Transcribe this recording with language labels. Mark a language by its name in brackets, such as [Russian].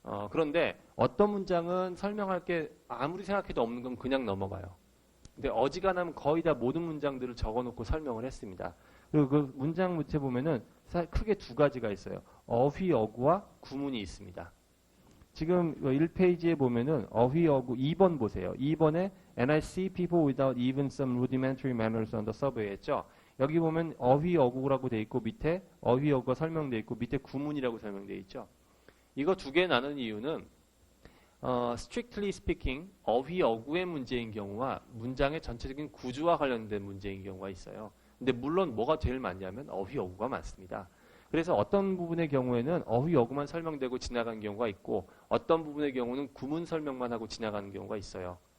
[Korean] 그런데 어떤 문장은 설명할 게 아무리 생각해도 없는 건 그냥 넘어가요. 근데 어지간하면 거의 다 모든 문장들을 적어놓고 설명을 했습니다. 그리고 그 문장 밑에 보면은 크게 두 가지가 있어요. 어휘, 어구와 구문이 있습니다. 지금 1페이지에 보면은 어휘, 어구 2번 보세요. 2번에 [English] And I see people without even some rudimentary manners on the subway [Korean] 했죠. 여기 보면 어휘, 어구라고 돼 있고 밑에 어휘, 어구가 설명돼 있고 밑에 구문이라고 설명돼 있죠. 이거 두 개 나눈 이유는 [English] strictly speaking [Korean] 어휘, 어구의 문제인 경우와 문장의 전체적인 구조와 관련된 문제인 경우가 있어요. 근데 물론 뭐가 제일 많냐면 어휘, 어구가 많습니다. 그래서 어떤 부분의 경우에는 어휘, 어구만 설명되고 지나가는 경우가 있고 어떤 부분의 경우는 구문 설명만 하고 지나가는 경우가 있어요.